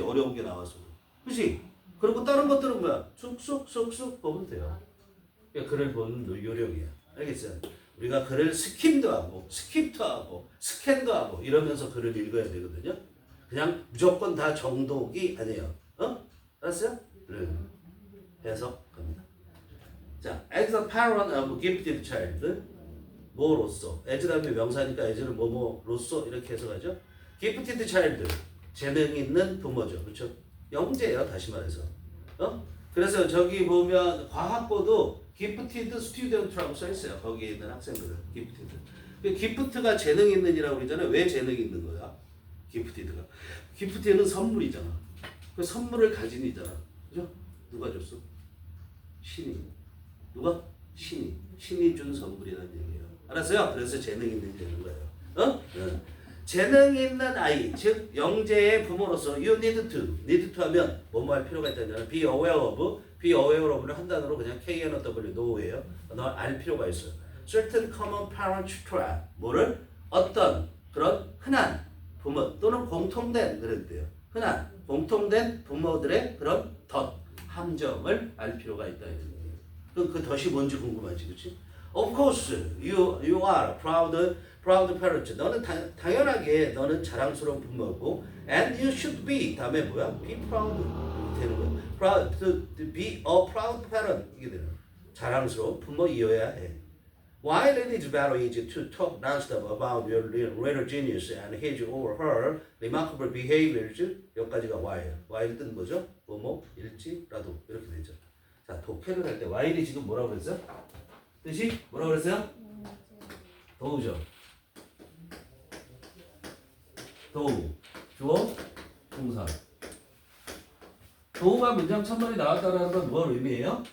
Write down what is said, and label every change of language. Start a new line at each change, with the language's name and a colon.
Korean: 어려운 게 나와서. 그렇지? 그리고 다른 것들은 뭐야? 쑥쑥 보면 돼요. 그러니까 글을 보는 요령이야. 알겠어요? 우리가 글을 스킴도 하고 스킵도 하고 스캔도 하고 이러면서 글을 읽어야 되거든요. 그냥 무조건 다 정독이 아니에요. 알았어요? 해석합니다. 자,
English: as a parent of gifted child,
Korean: 뭐로서? as 다음에 명사니까 as를 뭐뭐로서 이렇게 해석하죠. gifted child, 재능 있는 부모죠. 그렇죠? 영재예요, 다시 말해서. 그래서 저기 보면 과학고도 gifted student라고 써 있어요. 거기에 있는 학생들은 gifted. gift가 재능 있는이라고 그러잖아요. 왜 재능이 있는 거야? gifted가. gifted는 선물이잖아. 그 선물을 가진 이잖아. 그죠? 누가 줬어? 신이. 누가? 신이. 신이 준 선물이라는 얘기예요. 알았어요? 그래서 재능 있는 되는 거예요. 재능 있는 아이, 즉 영재의 부모로서
English: you need to
Korean: 하면 뭐뭐 할 필요가 있다는 잖아.
English: be aware of
Korean: 를 한 단어로 그냥 KNOW, know예요. 너 알 필요가 있어요.
English: certain common parent trait,
Korean: 뭐를? 어떤 그런 흔한 부모 또는 공통된 그랬대요. 흔한 공통된 부모들의 그런 덫, 함정을 알 필요가 있다. 그럼 그 덫이 뭔지 궁금하지, 그렇지?
English: Of course, you are proud parent.
Korean: 너는 당연하게 너는 자랑스러운 부모고,
English: and you should be.
Korean: 다음에 뭐야?
English: Be proud
Korean: 되는 거야.
English: Proud to be a proud parent
Korean: 이게 되는 거야. 자랑스러운 부모이어야 해.
English: While it is very easy to talk nonstop about your little genius and his or her remarkable behaviors,
Korean: 여기까지가
English: while.
Korean: while 뜻 뭐죠? 뭐일지라도 이렇게 되죠. 자, 독해를 할 때 while이 지금 뭐라고 그랬어요? 뜻이 뭐라고 그랬어요? 도우죠. 도우, 주어, 동사. 도우가 문장 첫 번에 나왔다는 건 뭘 의미해요?